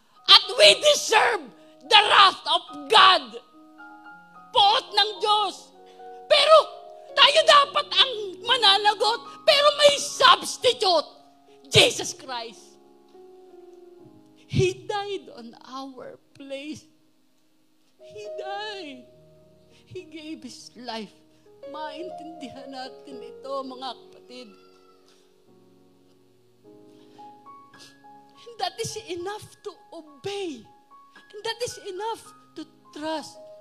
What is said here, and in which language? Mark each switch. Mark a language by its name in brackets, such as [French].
[English] At we deserve the wrath of God. [Filipino] Puot ng Diyos. Pero tayo dapat ang mananagot. Pero may substitute. Jesus Christ. [English] He died on our place. He died. He gave His life. [Filipino] Maintindihan natin ito, mga kapatid. [English] And that is enough to obey. And that is enough to trust.